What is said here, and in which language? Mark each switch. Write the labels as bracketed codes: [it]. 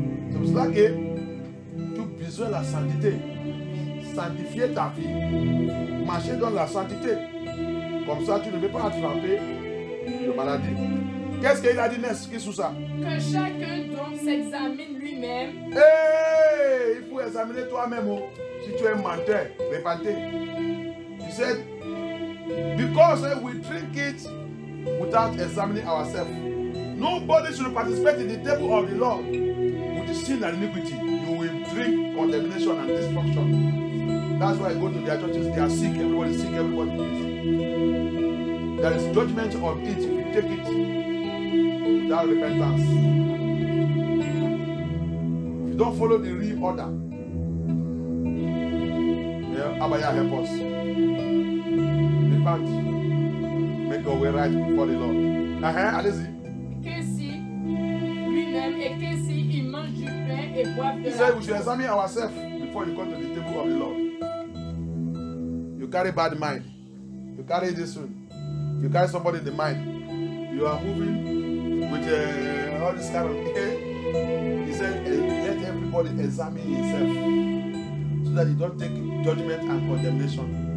[fr] C'est pour cela que tu as besoin de la sainteté. Sanctifier ta vie. Marcher dans la sainteté. Comme ça, tu ne veux pas attraper de maladie. Qu'est-ce qu'il a dit, Ness, qui est sous ça? Que chacun donc s'examine lui-même. Hey, il faut examiner toi-même. Oh. Si tu es un menteur, répétez. [en] He said, because we drink it without examining ourselves. Nobody should participate in the table of the Lord with sin and iniquity. You will drink condemnation and destruction. That's why I go to their churches. They are sick. Everybody is sick. Everybody is. There is judgment on it if you take it without repentance. If you don't follow the real order, yeah, Abaya, help us. Repent. Make our way right before the Lord. [fr] Allez-y. Que si lui-même et que si il mange du pain et boive de [en] He [fr] la [en] said we should examine ourselves before you come to the table of the Lord. You carry bad mind. You carry this one. You carry somebody in the mind. You are moving with all this kind of. He said, let everybody examine himself so that you don't take judgment and condemnation.